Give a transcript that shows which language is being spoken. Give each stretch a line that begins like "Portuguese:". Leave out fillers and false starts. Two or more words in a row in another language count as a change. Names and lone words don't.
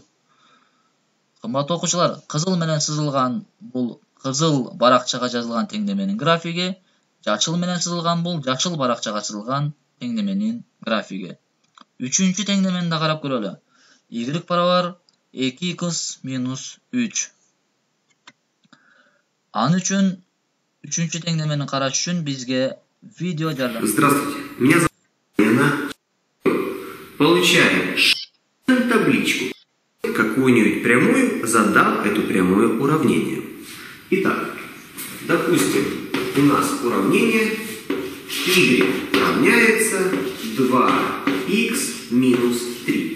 Kyrgyz: Кымбаттуу окуучулар, кызыл менен сызылган бул кызыл баракчага жазылган теңдеменин графиги, жашыл менен сызылган бул жашыл баракчага сызылган теңдеменин графиги. Үчүнчү теңдемени да карап көрөлү. Y барабар 2x минус 3. Ан үчүн үчүнчү теңдемени караш үчүн бизге видео жардам.
Russian: Здравствуйте, меня зовут Лена. Получаем табличку. Какую-нибудь прямую, задав эту прямую уравнение. Итак, допустим, у нас уравнение y равняется 2x минус 3.